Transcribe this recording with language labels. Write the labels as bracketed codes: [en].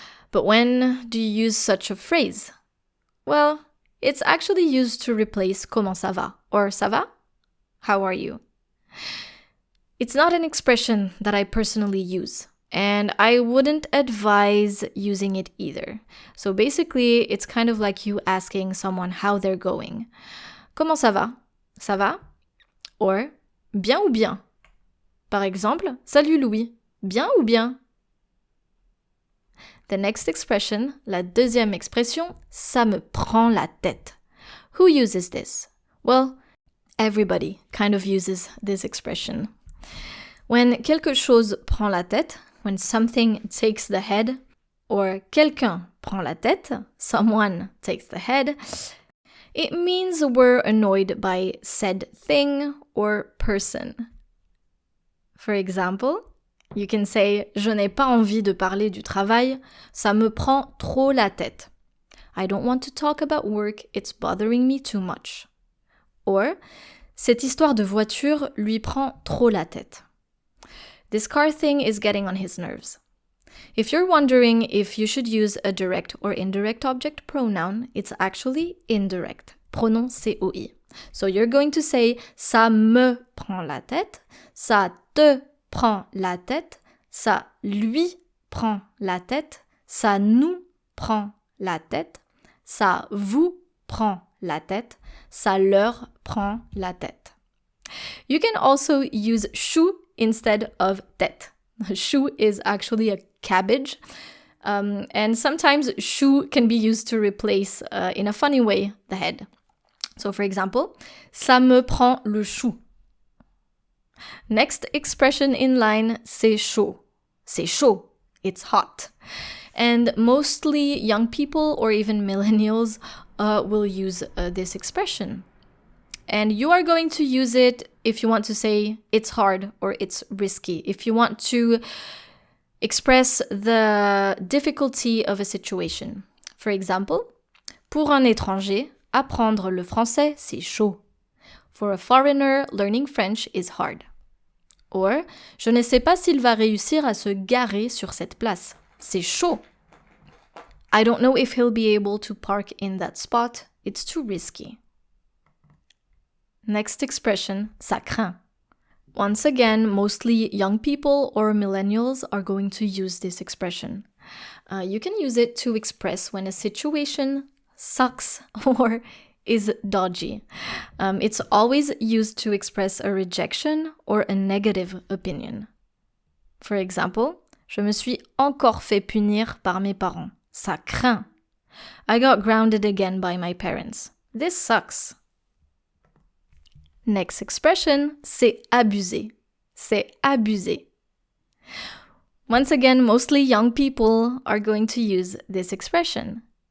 [en] But when do you use such a phrase? Well, it's actually used to replace [fr] comment ça va [en] or [fr] ça va? [en] How are you? It's not an expression that I personally use, and I wouldn't advise using it either. So basically, it's kind of like you asking someone how they're going. [fr] Comment ça va? Ça va? Or, bien ou bien? Par exemple, salut Louis, bien ou bien? [en] The next expression, [fr] la deuxième expression, ça me prend la tête. [en] Who uses this? Well, everybody kind of uses this expression. When [fr] quelque chose prend la tête, [en] when something takes the head, or [fr] quelqu'un prend la tête, [en] someone takes the head, it means we're annoyed by said thing or person. For example, you can say [fr] « Je n'ai pas envie de parler du travail, ça me prend trop la tête. [en] I don't want to talk about work, it's bothering me too much. » Or « [fr] Cette histoire de voiture lui prend trop la tête. [en] This car thing is getting on his nerves. » If you're wondering if you should use a direct or indirect object pronoun, it's actually indirect. [fr] Pronom COI. [en] So you're going to say [fr] ça me prend la tête, ça te prend la tête, ça lui prend la tête, ça nous prend la tête, ça vous prend la tête, ça leur prend la tête. [en] You can also use chou instead of tête. Chou is actually a cabbage, and sometimes chou can be used to replace, in a funny way, the head. So for example, [fr] ça me prend le chou. [en] Next expression in line, [fr] c'est chaud. C'est chaud. [en] It's hot. And mostly young people or even millennials will use this expression. And you are going to use it if you want to say it's hard or it's risky. If you want to express the difficulty of a situation. For example, [fr] pour un étranger, apprendre le français, c'est chaud. [en] For a foreigner, learning French is hard. [fr] Or, je ne sais pas s'il va réussir à se garer sur cette place. C'est chaud. [en] I don't know if he'll be able to park in that spot. It's too risky. Next expression, [fr] ça craint. [en] Once again, mostly young people or millennials are going to use this expression. You can use it to express when a situation sucks or is dodgy. It's always used to express a rejection or a negative opinion. For example, [fr] je me suis encore fait punir par mes parents. Ça craint. [en] I got grounded again by my parents. This sucks. Next expression, [fr] c'est abuser. C'est abuser. [en] Once again, mostly young people are going to use this expression.